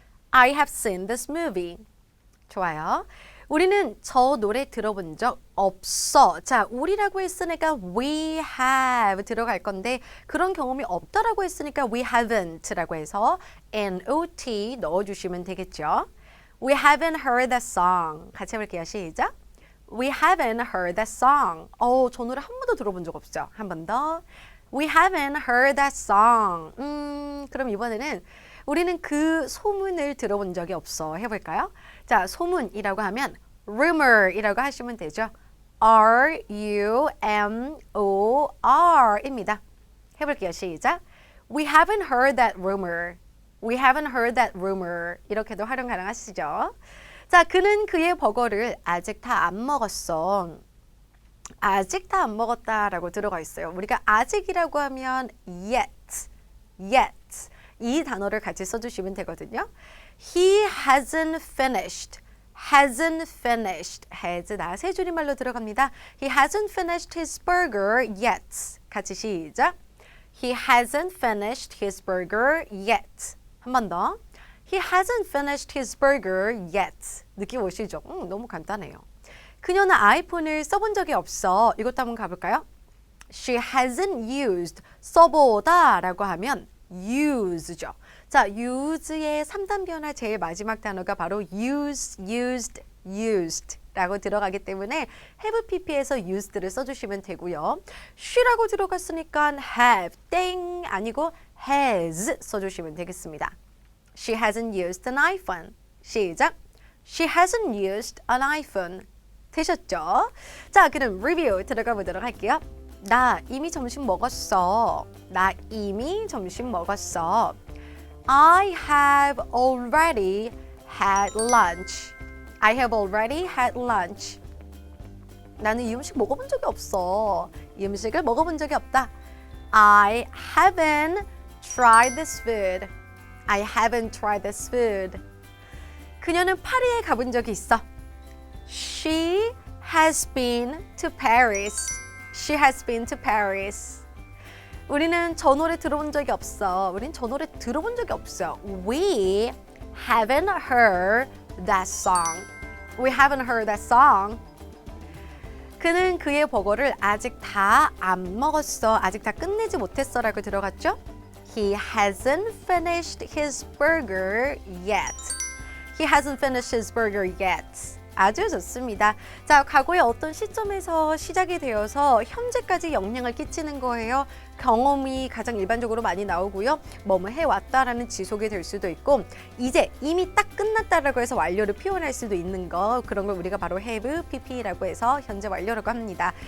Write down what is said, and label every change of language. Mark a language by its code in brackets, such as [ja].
[en] I have seen this movie. [ko] 좋아요. 우리는 저 노래 들어본 적 없어. 자, 우리라고 했으니까 [en] we have [ko] 들어갈 건데 그런 경험이 없다라고 했으니까 [en] we haven't [ko] 라고 해서 not 넣어주시면 되겠죠. [en] We haven't heard that song. [ko] 같이 해볼게요. 시작. [en] We haven't heard that song. [ko] 저 노래 한 번도 들어본 적 없죠. 한 번 더. [en] We haven't heard that song. [ko] 그럼 이번에는 우리는 그 소문을 들어본 적이 없어. 해볼까요? 자, 소문이라고 하면 rumor이라고 하시면 되죠. R-U-M-O-R입니다. 해볼게요. 시작. [en] We haven't heard that rumor. We haven't heard that rumor. [ko] 이렇게도 활용 가능하시죠. 자, 그는 그의 버거를 아직 다 안 먹었어. 아직 다 안 먹었다라고 들어가 있어요. 우리가 아직이라고 하면 yet, yet 이 단어를 같이 써주시면 되거든요. [en] He hasn't finished. hasn't finished. [ko] has 나 세 줄임말로 들어갑니다. [en] He hasn't finished his burger yet. [ko] 같이 시작. [en] He hasn't finished his burger yet. [ko] 한 번 더. [en] He hasn't finished his burger yet. [ko] 느낌 오시죠? 너무 간단해요. 그녀는 아이폰을 써본 적이 없어. 이것도 한번 가볼까요? [en] She hasn't used. [ko] 써보다 라고 하면 use죠. 자, use의 3단 변화 제일 마지막 단어가 바로 use, used, used 라고 들어가기 때문에 have pp에서 used를 써주시면 되고요. she라고 들어갔으니까 have, 땡 아니고 has 써주시면 되겠습니다. [en] She hasn't used an iPhone. [ko] 시작. [en] She hasn't used an iPhone. [ko] 되셨죠? 자, 그럼 리뷰 들어가 보도록 할게요. 나 이미 점심 먹었어. 나 이미 점심 먹었어. [en] I have already had lunch. I have already had lunch. [ko] 나는 이 음식 먹어본 적이 없어. 이 음식을 먹어본 적이 없다. [en] I haven't tried this food. I haven't tried this food. [ko] 그녀는 파리에 가본 적이 있어. [en] She has been to Paris. She has been to Paris. [ko] 우리는 저 노래 들어본 적이 없어. 우린 저 노래 들어본 적이 없어. [en] We haven't heard that song. We haven't heard that song. [ko] 그는 그의 버거를 아직 다 안 먹었어. 아직 다 끝내지 못했어 라고 들어갔죠? [en] He hasn't finished his burger yet. He hasn't finished his burger yet. [ko] 아주 좋습니다. 자, 과거의 어떤 시점에서 시작이 되어서 현재까지 영향을 끼치는 거예요. 경험이 가장 일반적으로 많이 나오고요. 뭐뭐 해왔다라는 지속이 될 수도 있고 이제 이미 딱 끝났다라고 해서 완료를 표현할 수도 있는 거 그런 걸 우리가 바로 have, pp라고 해서 현재 완료라고 합니다.